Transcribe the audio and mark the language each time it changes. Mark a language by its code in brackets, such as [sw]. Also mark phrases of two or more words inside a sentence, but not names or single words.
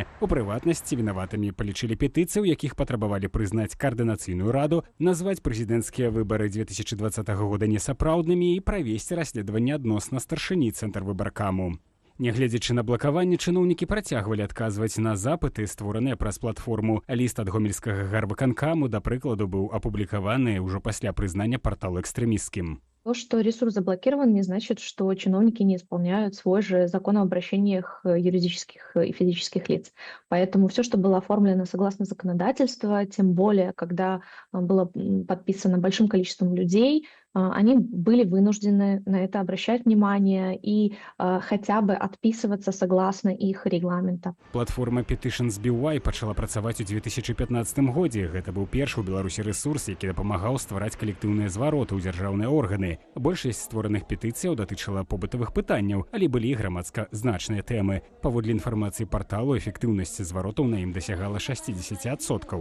[be] У прыватнасці вінаватымі палічылі петыцыі, у якіх патрабавалі прызнаць каардынацыйную раду, назваць прэзідэнцкія выбары 2020 года несапраўднымі і правесці расследаванне адносна старшыні Цэнтрвыбаркаму. Нягледзячы на блакаванне, чыноўнікі працягвалі адказваць на запыты, створаныя праз платформу. Ліст ад гомельскага гарвыканкаму, да прыкладу, быў апублікаваны ўжо пасля прызнання парталу экстрэмісцкім. [ru] То, что ресурс заблокирован, не значит, что чиновники не исполняют свой же закон об обращениях юридических и физических лиц. Поэтому все, что было оформлено согласно законодательству, тем более, когда было подписано большим количеством людей, они были вынуждены на это обращать внимание и хотя бы отписываться согласно их регламента. [be] Платформа Petitions BY пачала працаваць у 2015 годзе. Гэта быў першы ў Беларусі рэсурс, які дапамагаў ствараць калектыўныя звароты ў дзяржаўныя органы. Большасць створаных петыцыяў датычыла побытавых пытанняў, але былі і грамадска значныя тэмы. Паводле інфармацыі парталу, эфектыўнасць зваротаў на ім дасягала 60%.